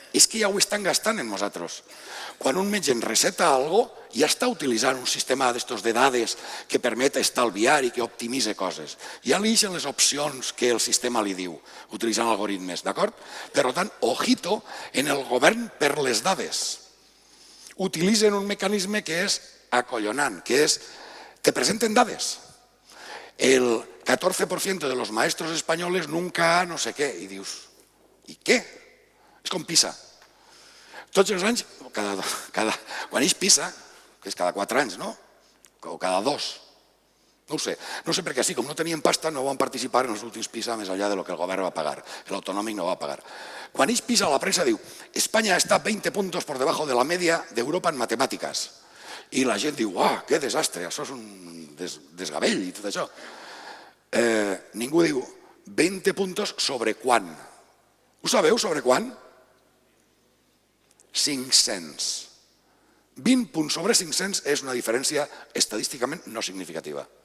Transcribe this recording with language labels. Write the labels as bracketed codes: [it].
[ca] És que ja ho estan gastant en nosaltres. Quan un metge ens receta alguna cosa, ja està utilitzant un sistema d'estos de dades que permet estalviar i que optimitza coses. Ja li deixen les opcions que el sistema li diu, utilitzant algoritmes, d'acord? Per tant, ojito en el govern per les dades. Utilitzen un mecanisme que és acollonant, que és te presenten dades. [es] El 14% de los maestros españoles nunca [ca] no sé què. I dius, i què? És com PISA. Tots els anys, quan eix PISA, que és cada 4 anys, no? O cada 2. No ho sé. No sé perquè així, com no tenien pasta, no van participar en els últims PISA més enllà del que el govern va pagar. L'autonòmic no va pagar. Quan eix PISA, la premsa diu [es] España está 20 puntos por debajo de la media de Europa en matemáticas. [ca] I la gent diu, que desastre, això és un desgavell i tot això. Ningú diu [es] 20 puntos [ca] sobre quan. Ho sabeu sobre quan? 500. 20 punts sobre 500 és una diferència estadísticament no significativa.